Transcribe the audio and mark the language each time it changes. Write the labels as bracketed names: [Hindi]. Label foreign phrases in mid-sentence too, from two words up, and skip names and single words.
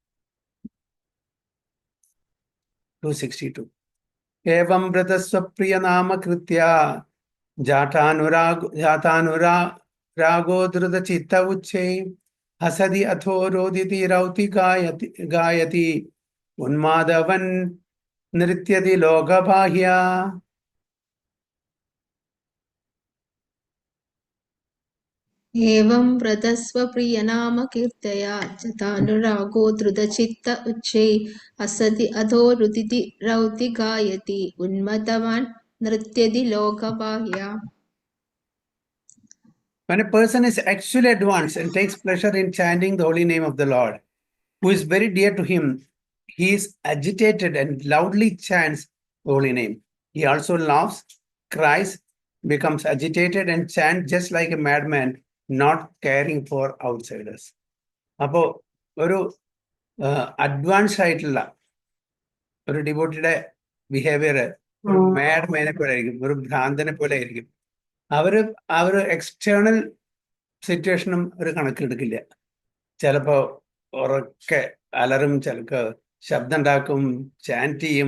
[Sanskrit] 262 ഏവം വ്രതസ്വപ്രിയ നാമകൃത്യ ജാഠാനുരാഗോധൃത ചിത്ത ഉച്ചേ ഹസതി അഥോ രോദിതി രൗതി ഗായതി ഉന്മാദവൻ നൃത്യതി ലോകബാഹ്യ. एवं व्रतस्वप्रियनाम कीर्तया जतानुरागो धृतचित्त उच्चै असति अधोरुदिति रौति गायति उन्मत्तवान् नृत्यति लोकबाह्या. [English] When a person is actually advanced and takes pleasure in chanting the holy name of the Lord, who is very dear to him, he is agitated and loudly chants the holy name. He also laughs, cries, becomes agitated and chants just like a madman, not caring for outsiders. [Malayalam] അപ്പോ ഒരു അഡ്വാൻസ് ആയിട്ടുള്ള ഒരു ഡിവോട്ടിയുടെ ബിഹേവിയർ ഒരു മാഡ്മാനെ പോലെ ആയിരിക്കും, ഒരു ഭ്രാന്തനെ പോലെ ആയിരിക്കും. അവര് [English] external situation [Malayalam] ഒരു കണക്കിലെടുക്കില്ല. ചിലപ്പോ ഉറക്കെ അലറും, ചിലക്ക് ശബ്ദം ഉണ്ടാക്കും, ചാൻറ്റ് ചെയ്യും.